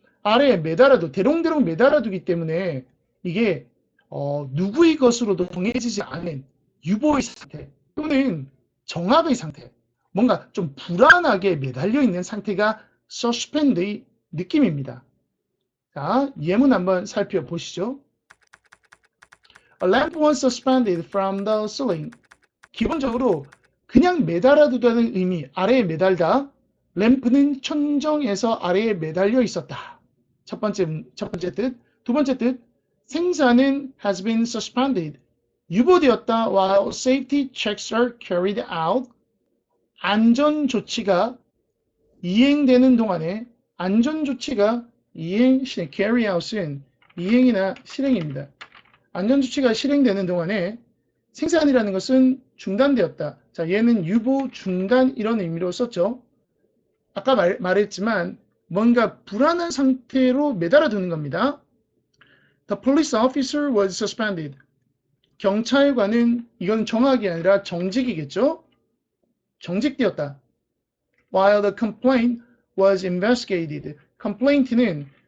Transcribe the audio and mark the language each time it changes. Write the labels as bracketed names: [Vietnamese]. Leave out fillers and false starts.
[Korean] 아래에 매달아도 대롱대롱 매달아두기 때문에 이게 누구의 것으로도 정해지지 않은 유보의 상태 또는 정압의 상태, 뭔가 좀 불안하게 매달려 있는 상태가 suspend의 느낌입니다. 자, 예문 한번 살펴보시죠. [English] A lamp was suspended from the ceiling. [Korean] 기본적으로 그냥 매달아두다는 의미, 아래에 매달다. 램프는 천정에서 아래에 매달려 있었다. 첫 번째 뜻. 두 번째 뜻, 생산은 [English] has been suspended. [Korean] 유보되었다 [English] while safety checks are carried out. [Korean] 안전 조치가 이행되는 동안에, 안전 조치가 carry out은 이행이나 실행입니다. 안전 조치가 실행되는 동안에 생산이라는 것은 중단되었다. 자, 얘는 유보, 중단 이런 의미로 썼죠. 아까 말했지만 뭔가 불안한 상태로 매달아 두는 겁니다. [English] The police officer was suspended. [Korean] 경찰관은, 이건 정학이 아니라 정직이겠죠? 정직되었다. [English] While the complaint was investigated. complaint는